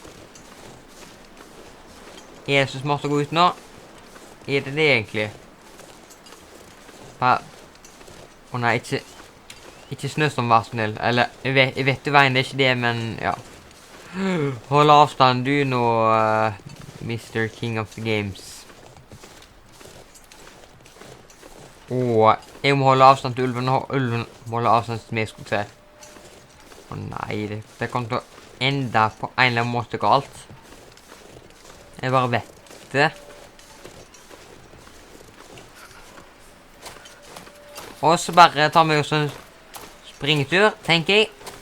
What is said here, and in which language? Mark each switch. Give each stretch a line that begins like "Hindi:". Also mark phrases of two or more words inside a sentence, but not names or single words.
Norwegian: Er det så smart å gå ut nå? Er det egentlig? Nei, ikke snøstorm, vær snill. Eller, jeg vet jo veien, det er ikke det, men ja. Hold avstand, du nå, Mr. King of the Games. Jeg må holde avstand til ulven, og ulven må holde avstand til meg, skulle jeg se. Nei, det kommer til å ende på en eller annen måte galt. Jeg bare vet det. Og så bare tar vi oss en springetur, tenker jeg.